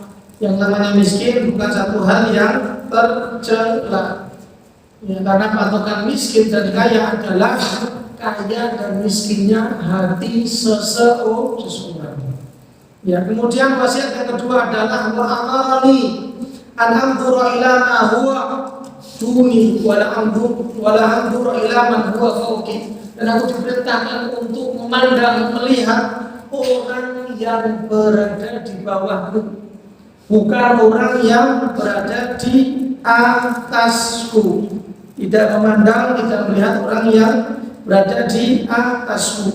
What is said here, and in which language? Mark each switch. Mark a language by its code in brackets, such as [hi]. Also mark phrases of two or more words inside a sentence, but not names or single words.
[id] Yang namanya miskin bukan satu hal yang tercela. Karena patokan miskin dan kaya adalah kaya dan miskinnya hati seseorang. Kemudian wasiat yang kedua adalah [ar] وأمرني أن أنظر إلى من هو دوني ولا أنظر إلى من هو فوقي. [id] Dan aku diperintahkan untuk memandang, melihat orang yang berada di bawahku, bukan orang yang berada di atasku. Tidak memandang, tidak melihat orang yang berada di atasku.